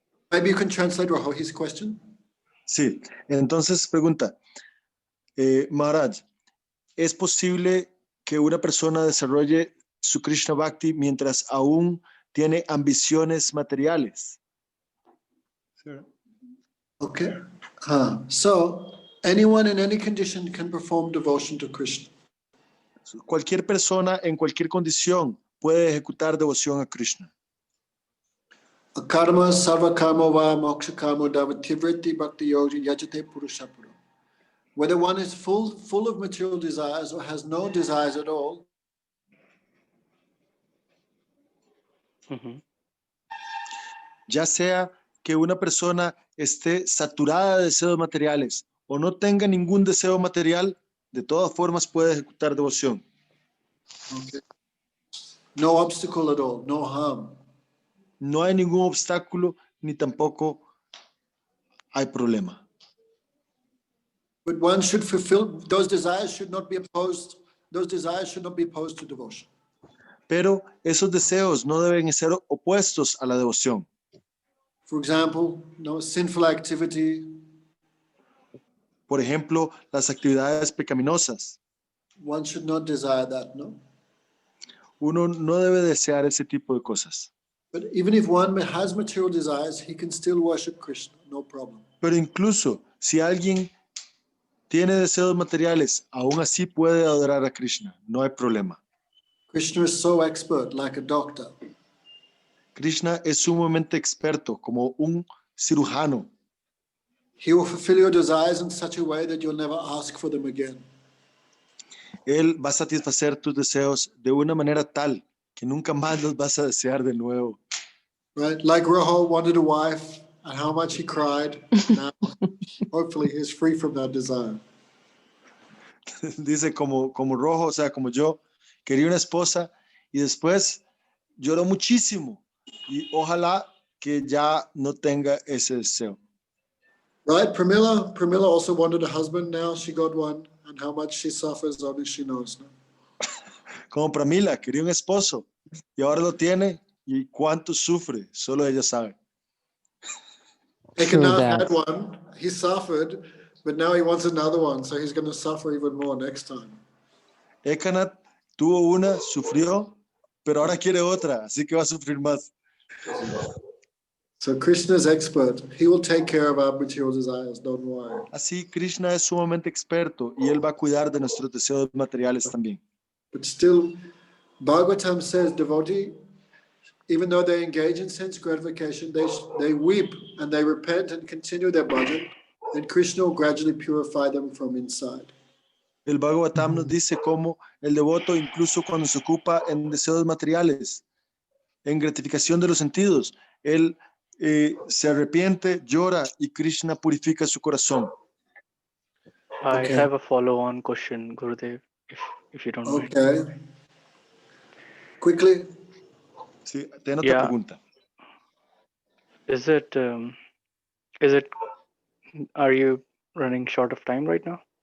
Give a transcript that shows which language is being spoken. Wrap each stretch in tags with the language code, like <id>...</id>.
<en>maybe you can translate his question.</en> <es>Sí, entonces pregunta, Maharaj, ¿es posible que una persona desarrolle su Krishna Bhakti mientras aún tiene ambiciones materiales?</es> <en>Okay. So anyone in any condition can perform devotion to Krishna.</en> <es>Cualquier persona en cualquier condición puede ejecutar devoción a Krishna.</es> <sa>Akarma sarva karma va moksha karma davativriti bhakti yogi yajate purushapura.</sa> <en>Whether one is full of material desires or has no desires at all,</en> <es>Ya sea que una persona esté saturada de deseos materiales o no tenga ningún deseo material, de todas formas puede ejecutar devoción.</es> <en>okay. No obstacle at all, no harm.</en> <es>No hay ningún obstáculo ni tampoco hay problema.</es> <en>But one should fulfill those desires should not be opposed. Those desires should not be opposed to devotion.</en> <es>Pero esos deseos no deben ser opuestos a la devoción.</es> <en>For example, no sinful activity.</en> <es>Por ejemplo, las actividades pecaminosas.</es> <en>One should not desire that, no?</en> <es>uno no debe desear ese tipo de cosas.</es> <en>But even if one has material desires, he can still worship Krishna, no problem.</en> <es>Pero incluso si alguien tiene deseos materiales, aún así puede adorar a Krishna, no hay problema.</es> <en>Krishna is so expert, like a doctor.</en> <es>Krishna es sumamente experto, como un cirujano.</es> <en>He will fulfill your desires in such a way that you'll never ask for them again.</en> <es>Él va a satisfacer tus deseos de una manera tal que nunca más los vas a desear de nuevo.</es> <en>Right? Like Rahul wanted a wife and how much he cried. Now, hopefully he's free from that desire.</en> <es>Dice como Rojo, o sea, como yo, quería una esposa y después lloró muchísimo y ojalá que ya no tenga ese deseo.</es> <en>Right? Pramila also wanted a husband. Now she got one. And how much she suffers, only she knows. No?</en> <es>Como Pramila, quería un esposo y ahora lo tiene y cuánto sufre, solo ella sabe.</es> <en>True Ekanath that. had one. He suffered, but now he wants another one. So he's going to suffer even more next time.</en> <es>Ekanath tuvo una, sufrió, pero ahora quiere otra, así que va a sufrir más.</es> <en>So Krishna is expert. He will take care of our material desires. Don't worry.</en> <es>Así Krishna es sumamente experto y él va a cuidar de nuestros deseos materiales también.</es> <en>But still, Bhagavatam says, devotee, even though they engage in sense gratification, they weep and they repent and continue their bhajan, and Krishna will gradually purify them from inside.</en> <es>El Bhagavatam nos dice cómo el devoto, incluso cuando se ocupa en deseos materiales, en gratificación de los sentidos, él se arrepiente, llora y Krishna purifica su corazón.</es> <en>I Okay. have a follow-on question, Gurudev, if you don't mind. Okay. Quickly.</en> <es>Sí, tengo otra pregunta.</es> <en>Is it, are you running short of time right now?</en>